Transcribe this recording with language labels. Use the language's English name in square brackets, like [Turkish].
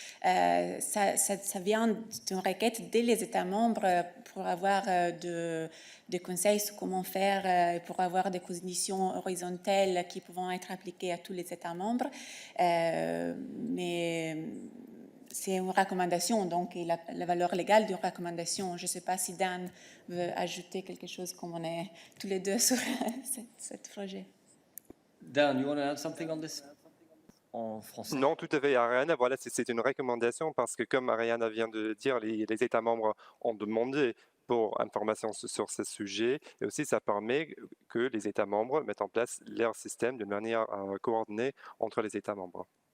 [French] Ça vient d'une requête des États membres pour avoir des conseils sur comment faire, pour avoir des conditions horizontales qui pourront être appliquées à tous les États membres. Mais c'est une recommandation, donc et la valeur légale d'une recommandation. Je ne sais pas si Dan veut ajouter quelque chose, comme on est tous les deux sur ce projet. [English] Dan, you want to add something on this? [French] En français. Non, tout à fait, Ariana. Voilà, c'est une recommandation parce que, comme Ariana vient de dire, les États membres ont demandé pour information sur ce sujet, et aussi ça permet que les États membres mettent en place leur système de manière coordonnée entre les États membres.